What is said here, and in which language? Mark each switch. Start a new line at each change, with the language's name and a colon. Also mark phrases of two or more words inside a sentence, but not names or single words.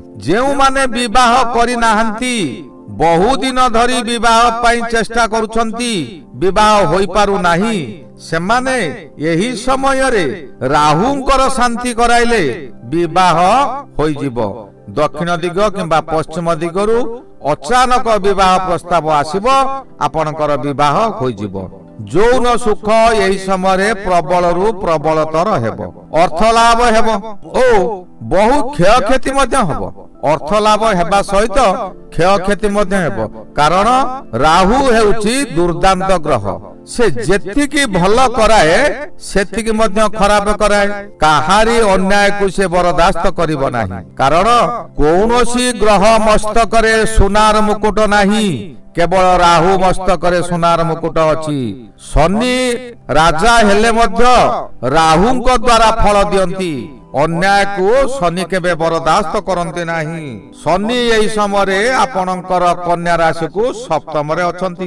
Odia: ଯେଉଁ ମାନେ ବିବାହ କରି ନାହାଁନ୍ତି ବହୁ ଦିନ ଧରି ବିବାହ ପାଇଁ ଚେଷ୍ଟା କରୁଛନ୍ତି ବିବାହ ହୋଇ ପାରୁ ନାହିଁ ସେମାନେ ଏହି ସମୟ ରେ ରାହୁଙ୍କର ଶାନ୍ତି କରାଇଲେ ବିବାହ ହୋଇ ଯିବ। ଦକ୍ଷିଣ ଦିଗ କିମ୍ବା ପଶ୍ଚିମ ଦିଗରୁ ଅଚାନକ ବିବାହ ପ୍ରସ୍ତାବ ଆସିବ ଆପଣଙ୍କର ବିବାହ ହୋଇ ଯିବ। ଯଉଁ ସୁଖ ଏହି ସମୟ ପ୍ରବଳରୁ ପ୍ରବଳତର ହେବ। ଅର୍ଥ ଲାଭ ହେବ ଓ ବହୁ କ୍ଷୟ କ୍ଷତି ମଧ୍ୟ ହେବ। ଅର୍ଥ ଲାଭ ହେବା ସହିତ କ୍ଷୟ କ୍ଷତି ମଧ୍ୟ ହେବ କାରଣ ରାହୁ ହେଉଛି ଦୁର୍ଦାନ୍ତ ଗ୍ରହ। ସେ ଯେତିକି ଭଲ କରାଏ ସେତିକି ମଧ୍ୟ ଖରାପ କରାଏ। କାହାରି ଅନ୍ୟାୟ କୁ ସେ ବରଦାସ୍ତ କରିବ ନାହିଁ କାରଣ କୌଣସି ଗ୍ରହ ମସ୍ତକରେ ସୁନାର ମୁକୁଟ ନାହିଁ କେବଳ ରାହୁ ମସ୍ତକରେ ସୁନାର ମୁକୁଟ ଅଛି। ଶନି ରାଜା ହେଲେ ମଧ୍ୟ ରାହୁଙ୍କ ଦ୍ୱାରା ଫଳ ଦିଅନ୍ତି। ଅନ୍ୟାୟ କୁ ଶନି କେବେ ବରଦାସ୍ତ କରନ୍ତି ନାହିଁ। ଶନି ଏହି ସମୟ ଆପଣଙ୍କର କନ୍ୟା ରାଶି କୁ ସପ୍ତମ ରେ ଅଛନ୍ତି।